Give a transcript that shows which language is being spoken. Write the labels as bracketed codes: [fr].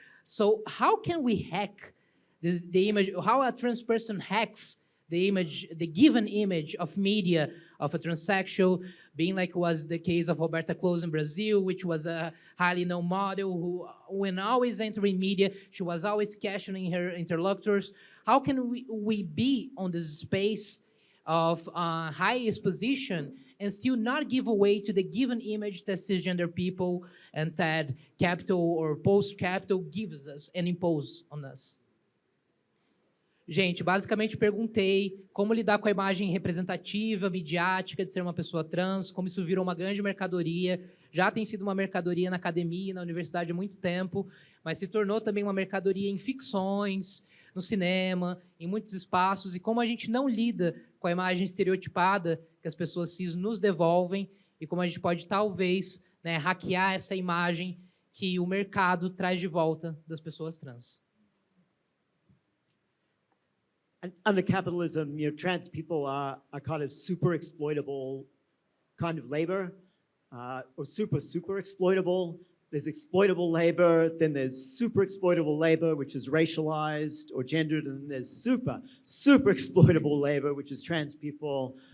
[en] So how can we hack the image? How a trans person hacks the image, the given image of media of a transsexual, being like was the case of Roberta Close in Brazil, which was a highly known model who, when always entering media, she was always questioning her interlocutors. How can we be on this space of high exposition and still not give away to the given image that cisgender people and that capital or post-capital gives us and impose on us? [pt] Gente, basicamente perguntei como lidar com a imagem representativa, midiática de ser uma pessoa trans, como isso virou uma grande mercadoria, já tem sido uma mercadoria na academia, na universidade há muito tempo, mas se tornou também uma mercadoria em ficções, no cinema, em muitos espaços, e como a gente não lida com a imagem estereotipada que as pessoas cis nos devolvem, e como a gente pode, talvez, né, hackear essa imagem que o mercado traz de volta das pessoas trans. [en] And under capitalism, trans people are kind of super exploitable kind of labor. or super exploitable. There's exploitable labor, then there's super exploitable labor, which is racialized or gendered, and then there's super exploitable labor, which is trans people.